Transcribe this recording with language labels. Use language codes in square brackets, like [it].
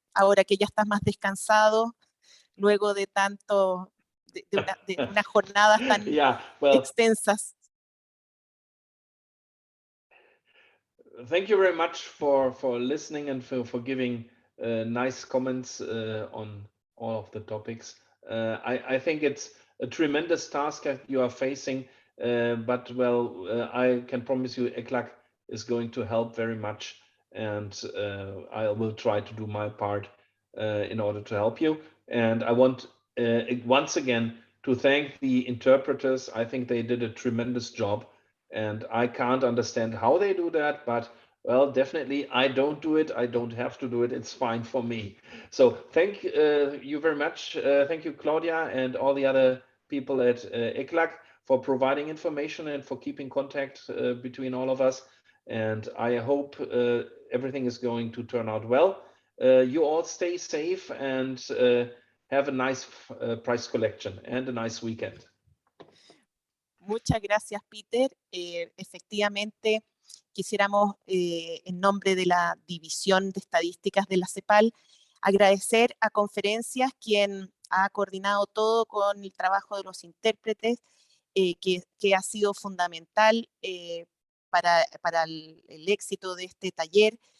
[es] Ahora que ya estás más descansado, luego de tanto, de unas jornadas tan extensas. [en] Thank you very much for listening and for giving nice comments on all of the topics. I think it's a tremendous task that you are facing, but well, I can promise you ECLAC is going to help very much, and I will try to do my part in order to help you. And I want once again to thank the interpreters. I think they did a tremendous job, and I can't understand how they do that, but well, definitely I don't do it. I don't have to do it. It's fine for me. So thank you very much. Thank you, Claudia, and all the other people at ECLAC for providing information and for keeping contact between all of us. And I hope everything is going to turn out well. You all stay safe and have a nice prize collection and a nice weekend. [es] Muchas gracias, Peter. Efectivamente, quisiéramos, en nombre de la División de Estadísticas de la CEPAL, agradecer a Conferencias, quien ha coordinado todo con el trabajo de los intérpretes, que ha sido fundamental para el éxito de este taller.